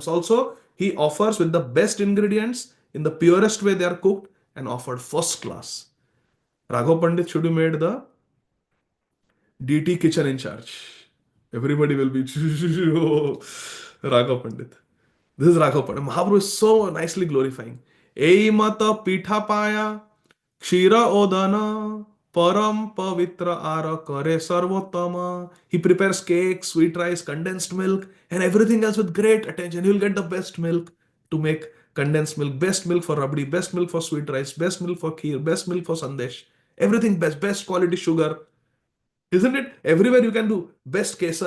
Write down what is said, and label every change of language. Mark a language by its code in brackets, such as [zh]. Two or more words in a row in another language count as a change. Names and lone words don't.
[en] Also, he offers with the best ingredients, in the purest way they are cooked and offered first class. Raghav Pandit should be made the DT kitchen in charge. Everybody will be Raghav Pandit. This is Raghav Pandit. Mahaprabhu is so nicely glorifying. [bn] এই মত পিঠা পায়া, ক্ষীর ওদন, পরম পবিত্র আর করে সর্বোত্তম. [en] He prepares cake, sweet rice, condensed milk, and everything else with great attention. He will get the best milk to make condensed milk, best milk for rabdi, best milk for sweet rice, best milk for kheer, best milk for sandesh. Everything best quality sugar. Isn't it? Everywhere you can do best kesar.